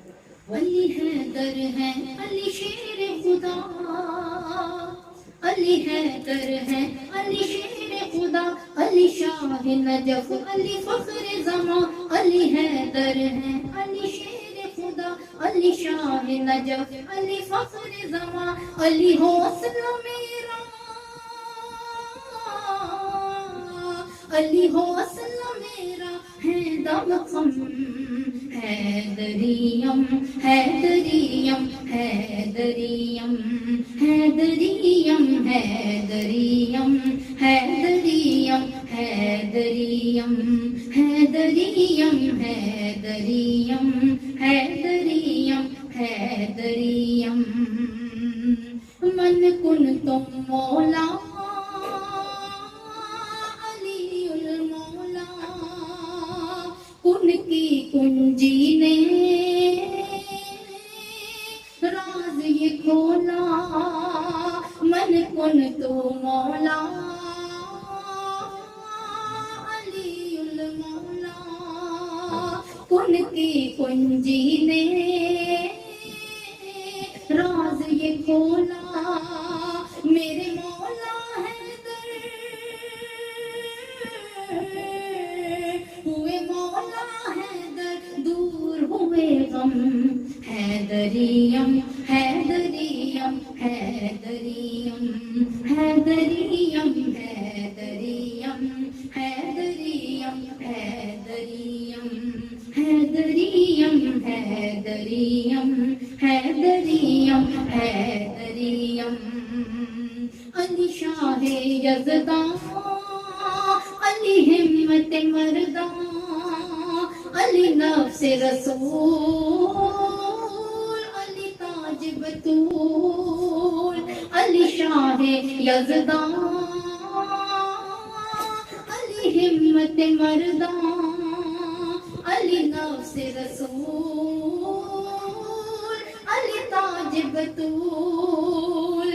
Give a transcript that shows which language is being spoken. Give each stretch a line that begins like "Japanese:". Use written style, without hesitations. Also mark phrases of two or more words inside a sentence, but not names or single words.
Urdu: علی حیدر ہے، علی شیر خدا، علی حیدر ہے، علی شیر خدا، علی شاہ نجف، علی فخر زمان. علی حیدر ہے، علی شیر خدا، علی شاہ نجف، علی فخر زمان. علی حوصلہ میرا، علی حوصلہ میرا ہے دم خم.
Persian: حیدریم حیدریم حیدریم حیدریم حیدریم حیدریم حیدریم حیدریم حیدریم حیدریم حیدریم.
Arabic: من کن تم مولا علی المولا،
Urdu: کن کی کنجی نے راز یہ کھولا.
Arabic: من کن تو مولا علی المولا،
Urdu: کن کی کنجی نے راز یہ کھولا. میرے مولا حیدر ہوئے، مولا حیدر دور ہوئے غم.
Persian: حیدریم حیدریم حیدریم حیدریم حیدریم حیدریم حیدریم حیدریم حیدریم حیدریم حیدریم.
Urdu: علی شاہ یزداں، علی ہمت مرداں، علی نفس رسول، علی تاج بطول. علی شاہ یزداں، علی ہمت مرداں، علی نفس رسول، علی تاج بطول.